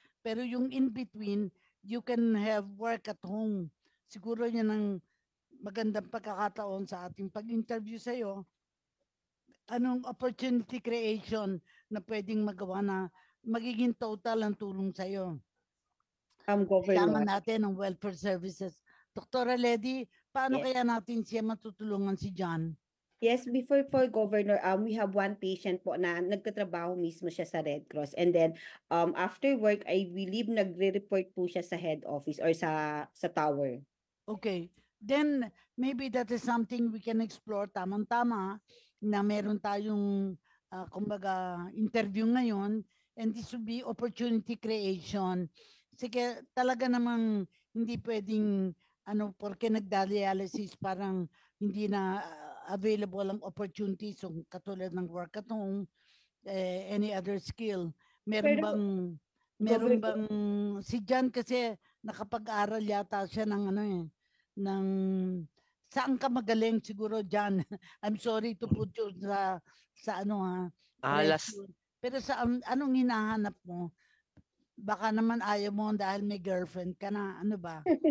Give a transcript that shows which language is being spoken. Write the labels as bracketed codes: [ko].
[en] Pero yung in between, you can have work at home. [tl] Siguro yan ang magandang pagkakataon sa ating pag-interview sa'yo. Anong opportunity creation na pwedeng magawa na magiging total ang tulong sa'yo? Kailangan natin ng welfare services. Dr. Lady, paano [en] Yes. [tl] kaya natin siya matutulungan si John? [en] Yes, before for Governor, we have one patient po [tl] na nagtatrabaho mismo siya [en] sa Red Cross. And then, after work, I believe [tl] nagre-report po siya [en] sa head office or sa tower. Okay. Then, maybe that is something we can explore. [tl] Tamang-tama na meron tayong, kumbaga, interview ngayon. [en] And this will be opportunity creation. [tl] Sige, talaga namang hindi pwedeng, porque nagda-dialysis, parang hindi na available ang opportunities. [en] So, katulad ng work at home, any other skill. [tl] Meron bang si John kasi nakapag-aral yata siya ng ng saan ka magaling siguro John. [en] I'm sorry to put you sa Last [tl] pressure. Pero sa anong hinahanap mo? Baka naman ayaw mo dahil may girlfriend ka na, ano ba?